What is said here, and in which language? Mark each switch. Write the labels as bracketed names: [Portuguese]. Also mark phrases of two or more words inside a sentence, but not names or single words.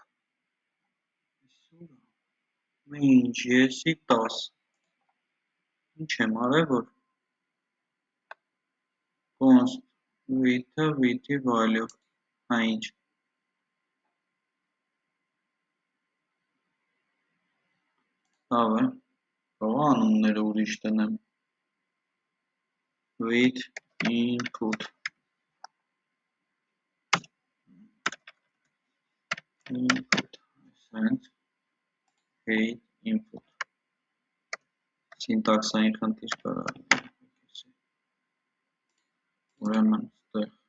[Armenian] ինչ, եսի 10, Ինչ եմ արել, որ [English] const width- [Armenian] ը width-ի value, հա ինչ, լավ է, կարող անունները ուրիշ տնեմ, [English] width input, sense, height input, [Armenian] սինտաքսային խնդիր կարա, ուրեմն ստեղ